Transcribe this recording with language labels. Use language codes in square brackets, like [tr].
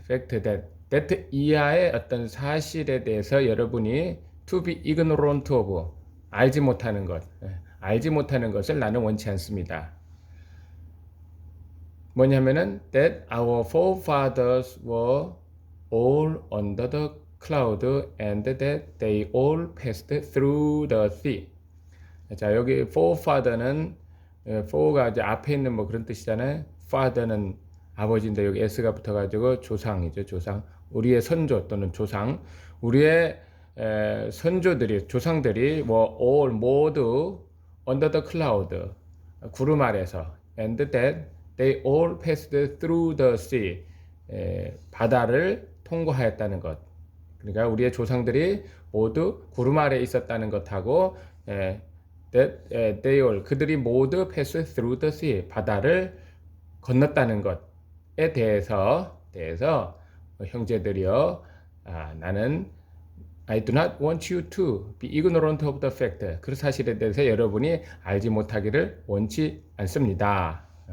[ko] fact that 이하의 어떤 사실에 대해서 여러분이 [en] to be ignorant of, [ko] 알지 못하는 것. 알지 못하는 것을 나는 원치 않습니다. [en] 뭐냐면은 that our forefathers were all under the cloud and that they all passed through the sea. [ko] 자, 여기 forefather는 for가 이제 앞에 있는 뭐 그런 뜻이잖아요. father는 아버지인데 여기 s가 붙어가지고 조상이죠, 조상. 우리의 선조 또는 조상, 우리의 선조들이, 조상들이 뭐 all 모두 [en] under the cloud, [ko] 구름 아래서, [en] and that they all passed through the sea, [ko] 바다를 통과하였다는 것. 그러니까 우리의 조상들이 모두 구름 아래에 있었다는 것하고 [en] that they all, [ko] 그들이 모두 [en] pass through the sea, [ko] 바다를 건넜다는 것에 대해서 형제들이여, 나는 [en] I do not want you to be ignorant of the fact. [ko] 그 사실에 대해서 여러분이 알지 못하기를 원치 않습니다.